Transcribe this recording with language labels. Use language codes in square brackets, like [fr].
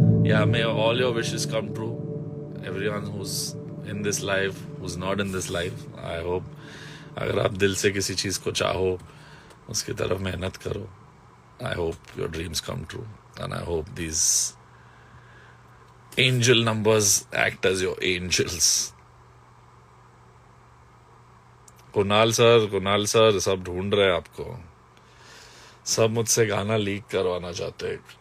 [en] Yeah, may all your wishes come true. Everyone who's in this life, who's not in this life, I hope [hi] अगर आप दिल से किसी चीज को चाहो उसकी तरफ मेहनत करो. [en] I hope your dreams come true and I hope these angel numbers act as your angels. [hi] Kunal sir सब ढूंढ रहे हैं आपको, सब मुझसे गाना लीक करवाना चाहते हैं.